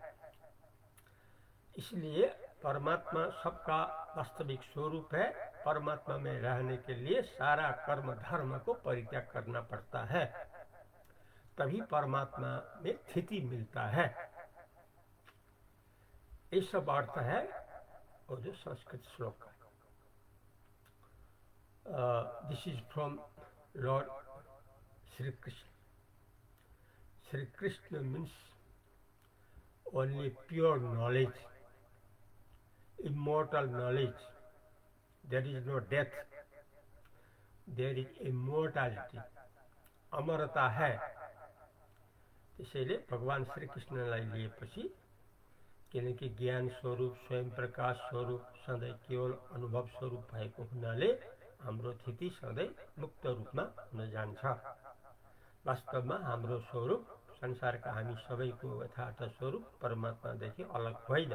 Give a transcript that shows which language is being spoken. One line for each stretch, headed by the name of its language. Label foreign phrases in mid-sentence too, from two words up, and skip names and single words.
Hindi: इसलिए परमात्मा सबका वास्तविक स्वरूप है। परमात्मा में रहने के लिए सारा कर्म धर्म को परित्याग करना पड़ता है, तभी परमात्मा में स्थिति मिलता है। ये सब अर्थ है और जो संस्कृत श्लोक का।
English: This is from Lord Sri Krishna. Sri Krishna means only pure knowledge, immortal knowledge. There is no death, there is immortality.
Hindi: अमरता है।
Nepali: त्यसैले भगवान श्री कृष्णलाई लिएपछि, किनकि ज्ञान स्वरूप, स्वयं प्रकाश स्वरूप, सधैँ केवल अनुभव स्वरूप भएको हुनाले हाम्रो स्थिति सधैँ मुक्त रूपमा हुन जान्छ। वास्तवमा हाम्रो स्वरूप संसारका हामी सबैको यथार्थ स्वरूप परमात्मादेखि अलग होइन।